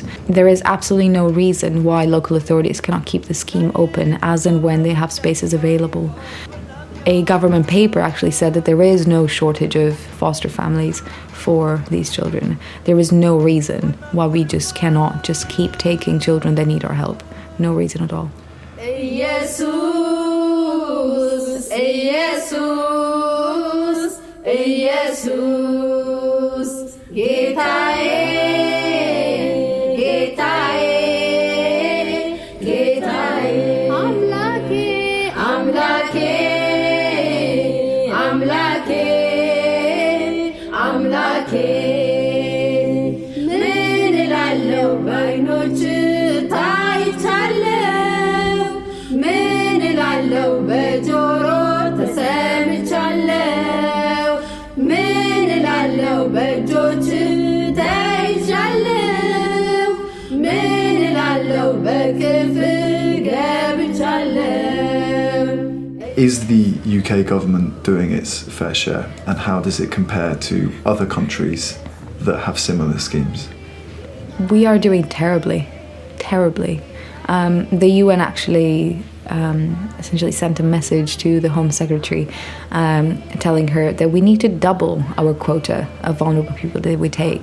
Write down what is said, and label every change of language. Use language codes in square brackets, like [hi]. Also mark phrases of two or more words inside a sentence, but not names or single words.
[en] There is absolutely no reason why local authorities cannot keep the scheme open as and when they have spaces available. A government paper actually said that there is no shortage of foster families for these children. There is no reason why we just cannot just keep taking children that need our help. No reason at all. [am] Jesus, Jesus, Jesus, ጌታዬ ጌታዬ ጌታዬ አምላኬ አምላኬ, አምላኬ አምላኬ, ምን እላለሁ በዓይኖች ታይቻለሁ፣ ምን እላለሁ በጆሮ ተሰምቻለሁ፣ ምን እላለሁ በእጆች ተይዣለሁ፣ ምን እላለሁ በክፍ ገብቻለሁ። [en] Is the UK government doing its fair share, and how does it compare to other countries that have similar schemes? We are doing terribly, terribly. The UN actually essentially sent a message to the Home Secretary telling her that we need to double our quota of vulnerable people that we take.